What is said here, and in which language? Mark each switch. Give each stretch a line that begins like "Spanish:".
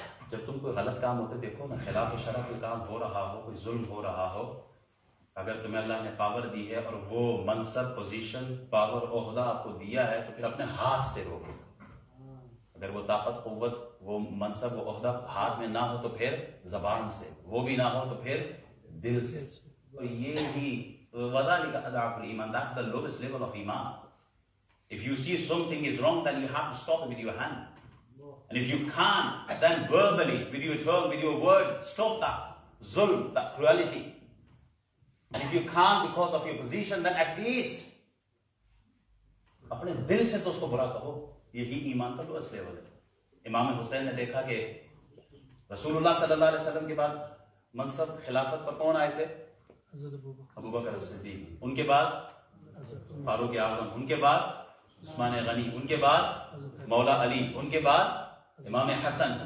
Urdu: جب تم کوئی غلط کام ہوتے دیکھو نا، خلاف شرع کوئی کام ہو رہا ہو، کوئی ظلم ہو رہا ہو، اگر تمہیں اللہ نے پاور دی ہے اور وہ منصب، پوزیشن، پاور، عہدہ آپ کو دیا ہے تو پھر اپنے ہاتھ سے روکو. اگر وہ طاقت، قوت، وہ منصب، وہ عہدہ ہاتھ میں نہ ہو تو پھر زبان سے، وہ بھی نہ ہو تو پھر دل سے. تو یہ ہی
Arabic: وَذَلِكَ أَضْعَفُ الْإِيمَانِ.
English: That's the lowest level of iman. If you see something is wrong, then you have to stop it with your hand. And if you can't, then verbally, with your tongue, with your words, stop that zulm, that cruelty. And if you can't because of your position, then at least
Urdu: اپنے دل سے تو اس کو برا کہو. یہی ایمان کا
English: lowest level
Urdu: ہے. امام حسین نے دیکھا کہ رسول اللہ صلی اللہ علیہ وسلم کے بعد منصب خلافت پر کون آئے تھے؟ ابو بکر صدیق. ان کے بعد فاروق اعظم. ان کے بعد عثمان غنی. ان کے بعد مولا علی. ان کے بعد امام حسن.